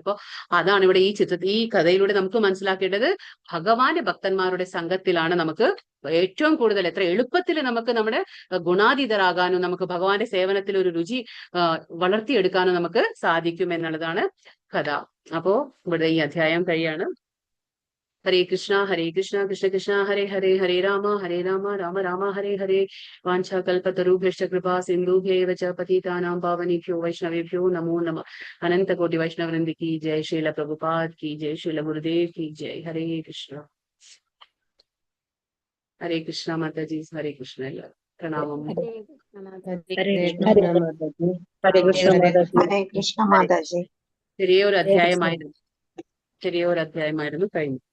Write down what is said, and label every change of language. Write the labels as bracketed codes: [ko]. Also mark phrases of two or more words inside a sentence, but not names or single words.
[ml] അപ്പൊ അതാണ് ഇവിടെ ഈ കഥയിലൂടെ നമുക്ക് മനസ്സിലാക്കേണ്ടത്, ഭഗവാന്റെ ഭക്തന്മാരുടെ സംഘത്തിലാണ് നമുക്ക് ഏറ്റവും കൂടുതൽ എത്ര എളുപ്പത്തിൽ നമുക്ക് നമ്മുടെ ഗുണാതീതരാകാനും നമുക്ക് ഭഗവാന്റെ സേവനത്തിൽ ഒരു രുചി വളർത്തിയെടുക്കാനും നമുക്ക് സാധിക്കും എന്നുള്ളതാണ് കഥ. അപ്പോ ഇവിടെ ഈ അധ്യായം കഴിയാണ്. [sa] ഹരേ കൃഷ്ണ കൃഷ്ണ കൃഷ്ണ ഹരേ ഹരേ, ഹരേ രാമ രാമ രാമ ഹരേ ഹരേ. വാഞ്ചാകൽപതരുഭ്യശ്ച കൃപാ സിന്ധുഭ്യൈവ ച പതിതാനാം പാവനേഭ്യോ വൈഷ്ണവേഭ്യോ നമോ നമഃ. അനന്ത കോടി വൈഷ്ണവവൃന്ദ [hi] की जय, श्रील प्रभुपाद की जय, श्रील गुरुदेव की जय. हरे कृष्णा माता जी, हरे कृष्ण. [ml] പ്രണാമം. ഹരേ കൃഷ്ണ മാതാജി. ഹരേ കൃഷ്ണ മാതാജി. ചെറിയൊരു അധ്യായമായിരുന്നു കഴിഞ്ഞു.